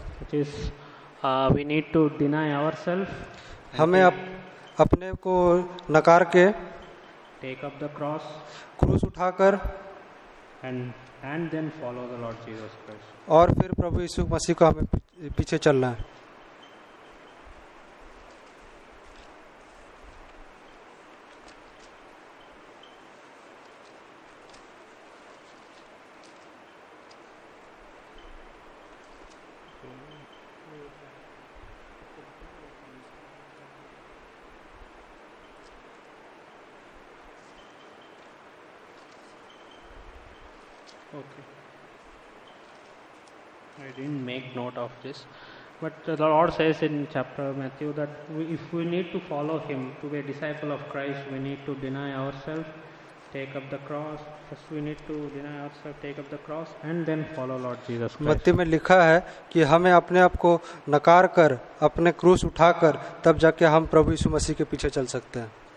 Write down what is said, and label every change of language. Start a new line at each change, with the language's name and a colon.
English: It is we need to deny ourselves.
Hindi: हमें अपने को नकार के
English: take up the cross
Hindi: क्रूस उठाकर
English: and and then follow the Lord Jesus Christ.
Hindi: और फिर प्रभु यीशु मसीह को हमें पीछे चलना है.
English: Okay. I didn't make note of this, but the Lord says in chapter Matthew that if we need to follow Him, to be a disciple of Christ, we need to deny ourselves, take up the cross. First we need to deny ourselves, take up the cross, and then follow Lord Jesus Christ.
Hindi: मत्ती में लिखा है कि हमें अपने आप को नकार कर, अपने क्रूस उठाकर, तब जाके हम प्रभु यीशु मसीह के पीछे चल सकते हैं.